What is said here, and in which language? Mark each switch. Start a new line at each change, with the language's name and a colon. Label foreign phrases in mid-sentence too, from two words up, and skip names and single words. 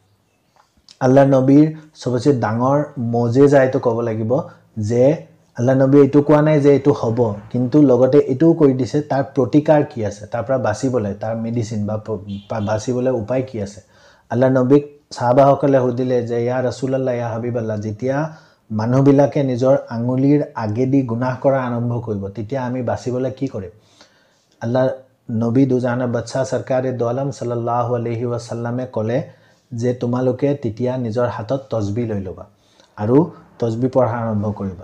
Assamese: আল্লাহ নবীৰ চবচে ডাঙৰ মৌজেজা এইটো ক'ব লাগিব যে আল্লাহ নবীয়ে এইটো কোৱা নাই যে এইটো হ'ব, কিন্তু লগতে এইটোও কৈ দিছে তাৰ প্ৰতিকাৰ কি আছে, তাৰ পৰা বাচিবলৈ তাৰ মেডিচিন বা বাচিবলৈ উপায় কি আছে। আল্লাহ নবীক সাহাবাসকলে সুধিলে যে
Arabic: يا رسول الله، يا حبيب الله,
Assamese: যেতিয়া মানুহবিলাকে নিজৰ আঙুলিৰ আগেদি গুনাহ কৰা আৰম্ভ কৰিব তেতিয়া আমি বাচিবলৈ কি কৰিম। আল্লাহ নবী দুজানৰ বাদশাহ সৰকাৰে দো আলম
Arabic: صلى الله عليه وسلم
Assamese: ক'লে যে তোমালোকে তেতিয়া নিজৰ হাতত তসবিহ লৈ ল'বা আৰু তসবিহ পঢ়া আৰম্ভ কৰিবা।